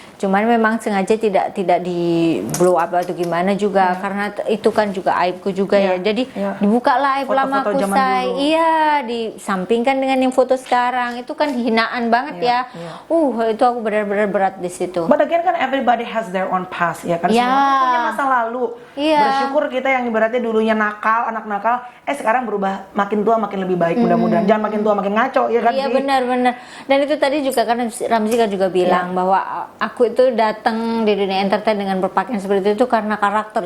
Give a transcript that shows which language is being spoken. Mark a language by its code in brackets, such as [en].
[id] Cuman memang sengaja tidak di blow up atau gimana juga, karena itu kan juga aibku juga ya. Jadi dibukalah aib lamaku saya. Iya, disampingkan dengan yang foto sekarang. Itu kan hinaan banget ya. Itu aku benar-benar berat di situ. [en] But again kan everybody has their own past [id] ya kan. Semua punya masa lalu. Bersyukur kita yang ibaratnya dulunya nakal, anak nakal, sekarang berubah, makin tua makin lebih baik, mudah-mudahan. Jangan makin tua makin ngaco ya kan. Iya benar-benar. Dan itu tadi juga karena Ramzi kan juga bilang bahwa aku itu datang di dunia entertain dengan berpakaian seperti itu karena karakter.